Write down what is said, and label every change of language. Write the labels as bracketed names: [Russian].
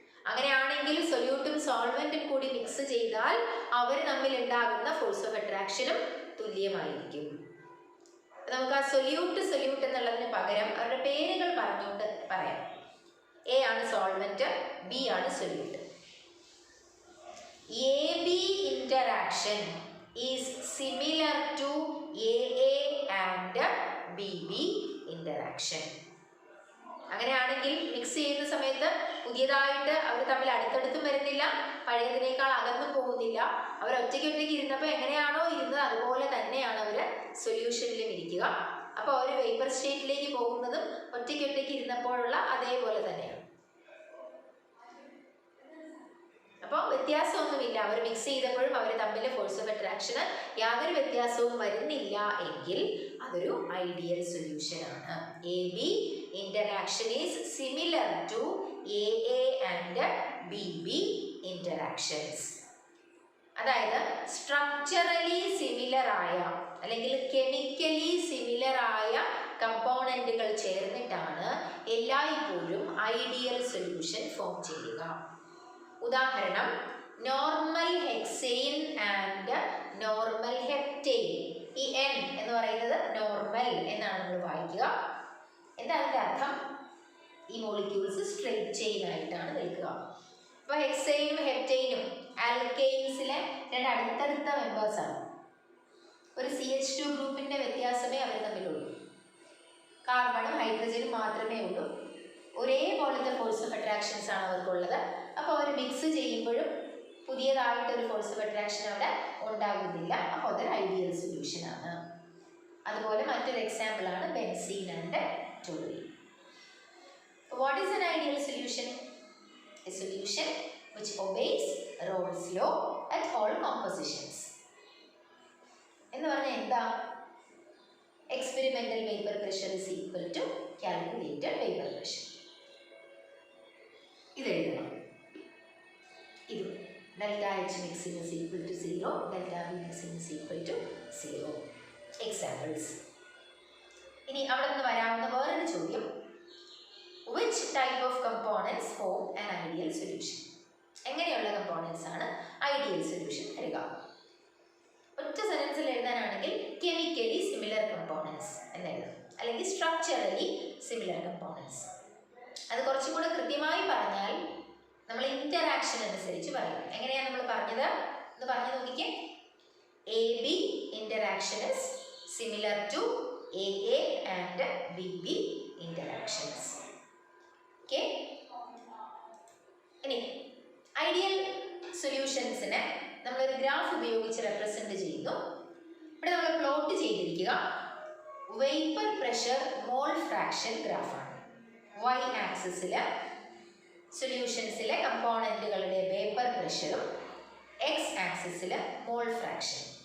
[Malayalam] അങ്ങനെയാണെങ്കിൽ സൊല്യൂട്ടും സോൾവെന്റും കൂടി മിക്സ് ചെയ്താൽ അവർ തമ്മിൽ ഉണ്ടാകുന്ന ഫോഴ്സ് ഓഫ് അട്രാക്ഷനും തുല്യമായിരിക്കും. നമുക്ക് ആ സൊല്യൂട്ട് എന്നുള്ളതിന് പകരം അവരുടെ പേരുകൾ പറഞ്ഞുകൊണ്ട് പറയാം. എ ആണ് സോൾവെന്റ്, ബി ആണ് solute. [English] AB interaction is similar to AA and BB interaction. [Malayalam] അങ്ങനെയാണെങ്കിൽ മിക്സ് ചെയ്യുന്ന സമയത്ത് പുതിയതായിട്ട് അവർ തമ്മിൽ അടുത്തടുത്തും വരുന്നില്ല, പഴയതിനേക്കാൾ അകന്നും പോകുന്നില്ല. അവർ ഒറ്റയ്ക്ക് ഇരുന്നപ്പോൾ എങ്ങനെയാണോ ഇരുന്നത് അതുപോലെ തന്നെയാണ് അവർ സൊല്യൂഷനിലും ഇരിക്കുക. അപ്പോൾ അവർ വേപ്പർ സ്റ്റേറ്റിലേക്ക് പോകുന്നതും ഒറ്റയ്ക്ക് ഇരുന്നപ്പോഴുള്ള അതേപോലെ തന്നെയാണ്. അപ്പോൾ വ്യത്യാസമൊന്നുമില്ല. അവർ മിക്സ് ചെയ്തപ്പോഴും അവർ തമ്മിൽ ഫോഴ്സ് ഓഫ് അട്രാക്ഷന് യാതൊരു വ്യത്യാസവും വരുന്നില്ല എങ്കിൽ അതൊരു ഐഡിയൽ സൊല്യൂഷൻ ആണ്. [English] AB interaction is similar to AA and BB interactions. [Malayalam] അതായത് സ്ട്രക്ചറലി സിമിലർ ആയ അല്ലെങ്കിൽ കെമിക്കലി സിമിലർ ആയ കമ്പോണന്റുകൾ ചേർന്നിട്ടാണ് എല്ലായ്പ്പോഴും ഐഡിയൽ സൊല്യൂഷൻ ഫോം ചെയ്യുക. ഉദാഹരണം, normal hexane and normal heptane. ഈ N എന്ന് പറയുന്നത് നോർമൽ എന്നാണ് നമ്മൾ വായിക്കുക. എന്താ അതിൻ്റെ അർത്ഥം? ഈ മോളിക്യൂൾസ് സ്ട്രെയിറ്റ് ചെയിൻ ആയിട്ടാണ് നിൽക്കുക. അപ്പോൾ ഹെക്സെയിനും ഹെപ്റ്റെയിനും ആൽക്കെയിൻസിലെ രണ്ട് അടുത്തടുത്ത മെമ്പേഴ്സാണ്. ഒരു CH2 ഗ്രൂപ്പിൻ്റെ വ്യത്യാസമേ അവർ തമ്മിലുള്ളൂ. കാർബണും ഹൈഡ്രജനും മാത്രമേ ഉള്ളൂ. ഒരേപോലത്തെ ഫോഴ്സ് ഓഫ് അട്രാക്ഷൻസ് ആണ് അവർക്കുള്ളത്. അപ്പോൾ അവർ മിക്സ് ചെയ്യുമ്പോഴും പുതിയതായിട്ടൊരു ഫോഴ്സ് ഓഫ് അട്രാക്ഷൻ അവിടെ ഉണ്ടാകുന്നില്ല. അപ്പോൾ അതൊരു ഐഡിയൽ സൊല്യൂഷനാണ്. അതുപോലെ മറ്റൊരു എക്സാമ്പിളാണ് benzene and ടോളൂയിൻ. [English] What is an ideal solution? A solution which obeys Rolle's law at all compositions. [Malayalam] എന്ന് പറഞ്ഞാൽ എന്താ? [English] Experimental vapor pressure is equal to calculated vapor pressure. [Malayalam] ഇത് എഴുതണം. ഇത് [English] delta H mixing is equal to 0, delta V mixing is equal to 0. Examples. [Malayalam] ഇനി അവിടെ നിന്ന് വരാവുന്ന വേറൊരു ചോദ്യം, [English] which type of components form an ideal solution? [Malayalam] എങ്ങനെയുള്ള കമ്പോണൻസ് ആണ് ഐഡിയൽ സൊല്യൂഷൻ തരിക? ഒറ്റ സെൻറ്റൻസിൽ എഴുതാനാണെങ്കിൽ കെമിക്കലി സിമിലർ കമ്പോണൻസ് എന്നെഴുതാം, അല്ലെങ്കിൽ സ്ട്രക്ചറലി സിമിലർ കമ്പോണൻസ്. അത് കുറച്ചും കൂടെ കൃത്യമായി പറഞ്ഞാൽ നമ്മൾ ഇന്ററാക്ഷൻ അനുസരിച്ച് പറയും. എങ്ങനെയാണ് നമ്മൾ പറഞ്ഞത് എന്ന് പറഞ്ഞു നോക്കിക്കേ. [English] AB interaction is similar to AA and BB interactions. Okay? [Malayalam] ഇനി ഐഡിയൽ സൊല്യൂഷൻസിനെ നമ്മളൊരു ഗ്രാഫ് ഉപയോഗിച്ച് റെപ്രസെന്റ് ചെയ്യുന്നു. ഇവിടെ നമ്മൾ പ്ലോട്ട് ചെയ്തിരിക്കുക vapour pressure mole fraction ഗ്രാഫാണ്. Y ആക്സിസിൽ സൊല്യൂഷൻസിലെ കമ്പോണന്റുകളുടെ വേപ്പർ പ്രഷറും X ആക്സിസിൽ മോൾ ഫ്രാക്ഷൻ.